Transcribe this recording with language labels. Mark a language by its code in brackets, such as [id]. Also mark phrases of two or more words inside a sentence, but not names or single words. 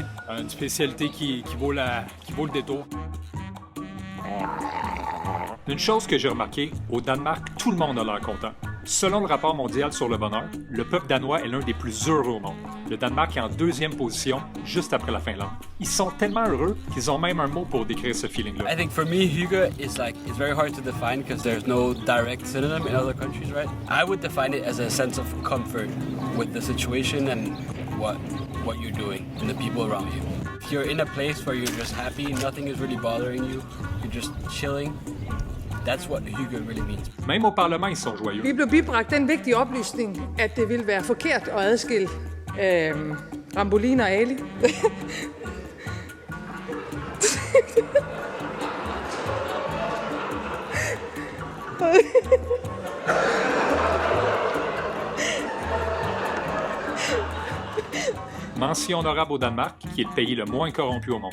[fr] Une spécialité qui vaut le détour. Une chose que j'ai remarqué, au Danemark, tout le monde a l'air content. Selon le rapport mondial sur le bonheur, le peuple danois est l'un des plus heureux au monde. Le Danemark est en 2e position, juste après la Finlande. Ils sont tellement heureux qu'ils ont même un mot pour décrire ce feeling-là. [en] I think for me, hygge is it's very hard to define because there's no direct synonym in other countries, right? I would define it as a sense of comfort with the situation and what you're doing and the people around you. If you're in a place where you're just happy, nothing is really bothering you, you're just chilling, that's what hygge really means. [fr] Même au Parlement, ils sont joyeux. [da] Vi blev bibragt den vigtige oplysning, at det ville være forkert at adskille Rambolin og Ali. [fr] Mention honorable au Danemark, qui est le pays le moins corrompu au monde.